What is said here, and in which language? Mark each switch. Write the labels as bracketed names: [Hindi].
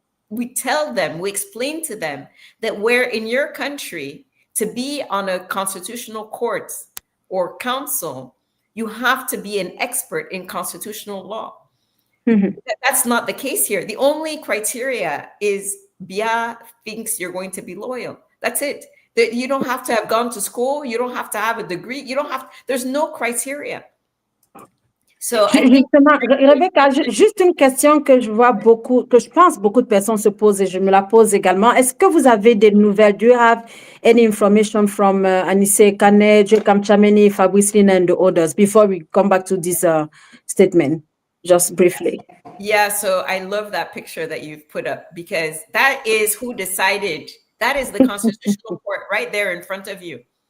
[English] we tell them, we explain to them that where in your country to be on a constitutional court or council, you have to be an expert in constitutional law. That's not the case here. The only criteria is Biya thinks you're going to be loyal. That's it. You don't have to have gone to school. You don't have to have a degree. You don't have, there's no criteria. So [French] justement, Rebecca, juste une question que je pense beaucoup de personnes se posent et je me la pose également. Est-ce que vous avez des nouvelles? [English] Do you have any information from Anise Kane, Jekam Chameni, Fabrice Lin, and the others before we come back to this statement? Just briefly. Yeah, so I love that picture that you've put up because that is who decided. That is the Constitutional Court right there in front of you.